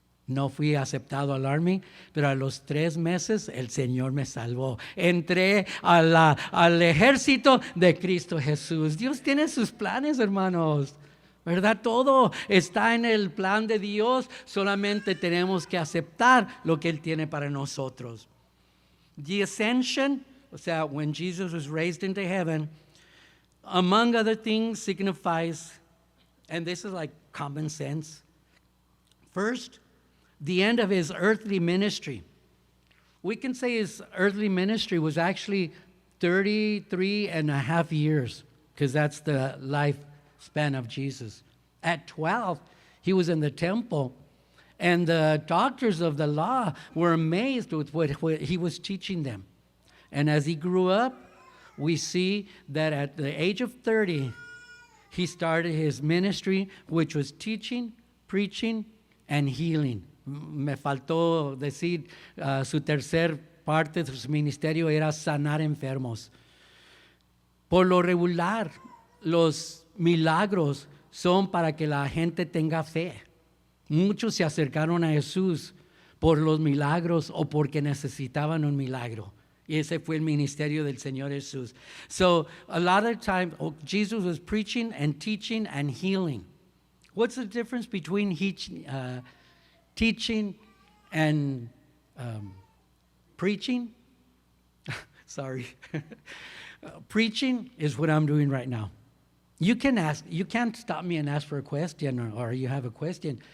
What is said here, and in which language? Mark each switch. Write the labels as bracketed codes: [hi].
[es] No fui aceptado al Army, pero a los 3 meses el Señor me salvó. Entré al ejército de Cristo Jesús. Dios tiene sus planes, hermanos. ¿Verdad? Todo está en el plan de Dios. Solamente tenemos que aceptar lo que Él tiene para nosotros. [en] The ascension, [es] o sea, [en] when Jesus was raised into heaven, among other things, signifies, and this is like common sense, first, the end of his earthly ministry. We can say his earthly ministry was actually 33 and a half years, because that's the lifespan of Jesus. At 12, he was in the temple, and the doctors of the law were amazed with what he was teaching them. And as he grew up, we see that at the age of 30, he started his ministry, which was teaching, preaching, and healing. [es] Me faltó decir, su tercer parte de su ministerio era sanar enfermos. Por lo regular, los milagros son para que la gente tenga fe. Muchos se acercaron a Jesús por los milagros o porque necesitaban un milagro. Y ese fue el ministerio del Señor Jesús. [en] So a lot of times, Jesus was preaching and teaching and healing. What's the difference between teaching and preaching? Sorry. Preaching is what I'm doing right now. You can't stop me and ask for a question, or you have a question.